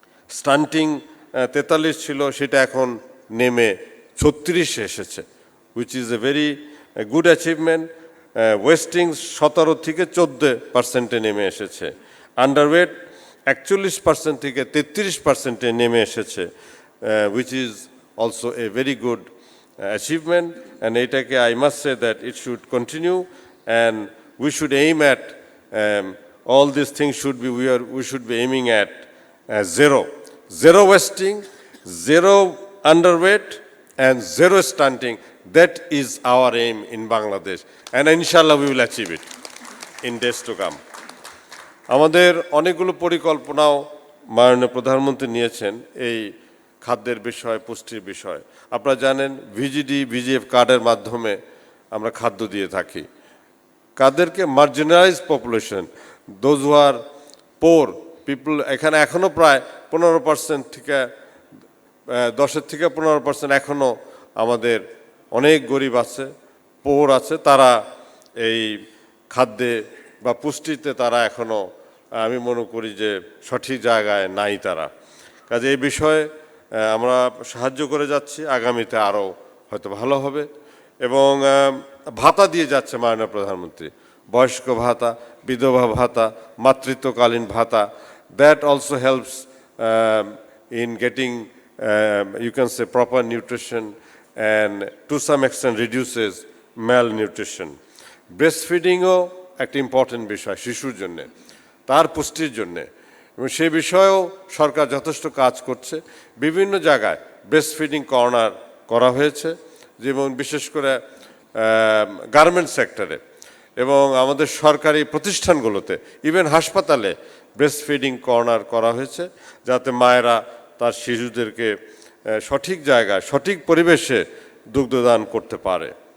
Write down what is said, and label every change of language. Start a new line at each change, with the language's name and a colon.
Bangla: স্টান্টিং 43 ছিল, সেটা এখন নেমে 36 এসেছে,
English: Which is a very good achievement.
Bangla: Wasting 17 থেকে 14% নেমে এসেছে। আন্ডারওয়েট 41% থেকে 33% নেমে এসেছে,
English: Which is also a very good achievement. And
Bangla: এটাকে
English: I must say that it should continue and we should aim at all these things should be, we should be aiming at zero wasting, zero underweight and zero stunting. That is our aim in Bangladesh, and inshallah we will achieve it in days to come.
Bangla: আমাদের অনেকগুলো পরিকল্পনাও মাননীয় প্রধানমন্ত্রী নিয়েছেন এই খাদ্যের বিষয়, পুষ্টির বিষয়। আপনারা জানেন ভিজিডি ভিজিএফ কার্ডের মাধ্যমে আমরা খাদ্য দিয়ে থাকি কাদেরকে,
English: Marginalize population, those who are poor people.
Bangla: এখানে এখনও প্রায় 15% থেকে 10 থেকে 15% এখনও আমাদের অনেক গরিব আছে, পোর আছে, তারা এই খাদ্যে বা পুষ্টিতে তারা এখনও আমি মনে করি যে সঠিক জায়গায় নাই তারা। কাজে এই বিষয়ে আমরা সাহায্য করে যাচ্ছি, আগামীতে আরও হয়তো ভালো হবে। এবং ভাতা দিয়ে যাচ্ছে মাননীয় প্রধানমন্ত্রী, বয়স্ক ভাতা, বিধবা ভাতা, মাতৃত্বকালীন ভাতা।
English: That also helps in getting you can say proper nutrition and to some extent reduces malnutrition.
Bangla: Breastfeeding-ও একটা ইম্পর্টেন্ট বিষয় শিশুর জন্য, তার পুষ্টির জন্য, এবং সেই বিষয়েও সরকার যথেষ্ট কাজ করছে। বিভিন্ন জায়গায় ব্রেস্টফিডিং কর্নার করা হয়েছে, যেমন বিশেষ করে গার্মেন্ট সেক্টরে এবং আমাদের সরকারি প্রতিষ্ঠানগুলোতে, ইভেন হাসপাতালে ব্রেস্টফিডিং কর্নার করা হয়েছে, যাতে মায়েরা তার শিশুদেরকে সঠিক জায়গায় সঠিক পরিবেশে দুগ্ধদান করতে পারে।